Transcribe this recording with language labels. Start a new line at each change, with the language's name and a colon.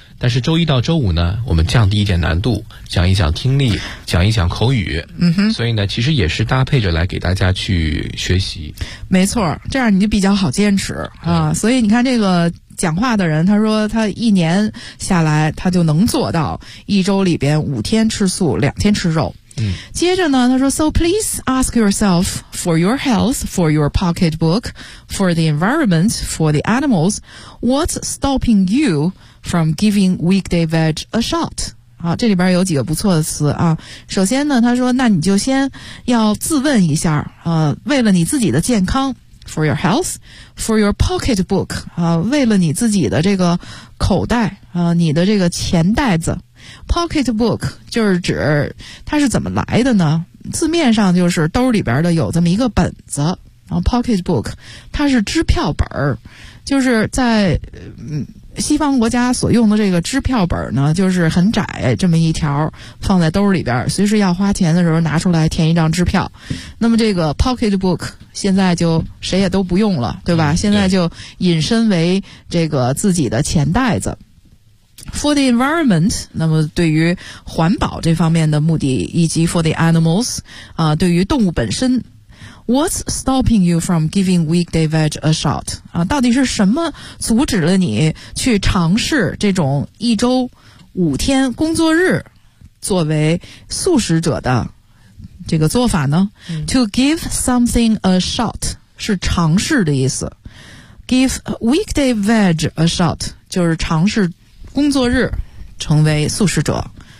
Chinese: 但是周一到周五呢我们降低一点难度，讲一讲听力，讲一讲口语。嗯哼。所以呢其实也是搭配着来给大家去学习。没错，这样你就比较好坚持啊。所以你看这个讲话的人，他说他一年下来他就能做到一周里边五天吃素两天吃肉，嗯，接着呢他说
English: So please ask yourself for your health, for your pocketbook, for the environment, for the animals, what's stopping you from giving weekday veg a shot。
Chinese: 啊，这里边有几个不错的词啊。首先呢他说那你就先要自问一下，为了你自己的健康，
English: for your health, for your pocketbook,
Chinese: 啊，为了你自己的这个口袋，啊，你的这个钱袋子。 pocketbook 就是指它是怎么来的呢？字面上就是兜里边的有这么一个本子，然后 pocketbook 它是支票本儿，就是在西方国家所用的这个支票本呢就是很窄这么一条放在兜里边，随时要花钱的时候拿出来填一张支票。那么这个 pocketbook 现在就谁也都不用了，对吧，现在就引申为这个自己的钱袋子。
English: For the environment，
Chinese: 那么对于环保这方面的目的，以及
English: for the animals，
Chinese: 对于动物本身。
English: What's stopping you from giving weekday veg a shot？
Chinese: 啊，到底是什么阻止了你去尝试这种一周五天工作日作为素食者的这个做法呢？嗯，
English: To give something a shot
Chinese: 是尝试的意思。
English: Give weekday veg a shot
Chinese: 就是尝试工作日成为素食者。